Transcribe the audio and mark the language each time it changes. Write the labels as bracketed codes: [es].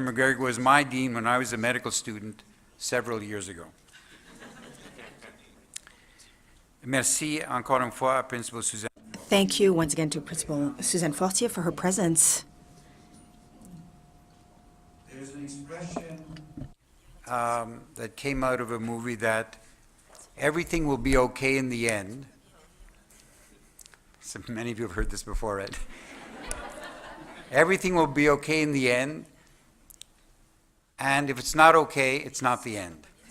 [en] McGill was my dean when I was a medical student several years ago. [fr] Merci encore une fois à Principal Suzanne. [en] Thank you once again to Principal Suzanne Fortier for her presence. There's an expression that came out of a movie that everything will be okay in the end. So many of you have heard this before, right? Everything will be okay in the end, and if it's not okay, it's not the end.